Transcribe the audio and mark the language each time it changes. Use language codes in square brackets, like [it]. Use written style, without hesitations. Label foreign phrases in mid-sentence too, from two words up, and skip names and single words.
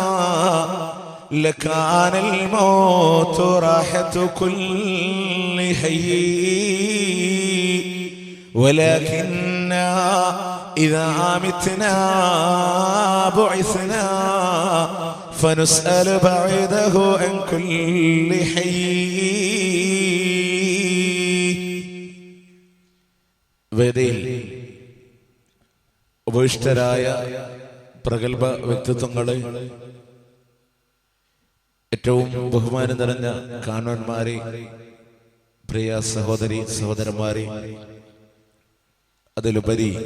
[ar] لكان الموت راحة كل حي ولكننا إذا متنا بعثنا فنسأل بعده عن كل حي [ml] വേദിയിൽ ഉപവിഷ്ടരായ പ്രഗത്ഭ വ്യക്തിത്വങ്ങളെ, ഏറ്റവും ബഹുമാനം നിറഞ്ഞ കാരണവന്മാരെ, പ്രിയ സഹോദരി സഹോദരന്മാരെ, അതിലുപരി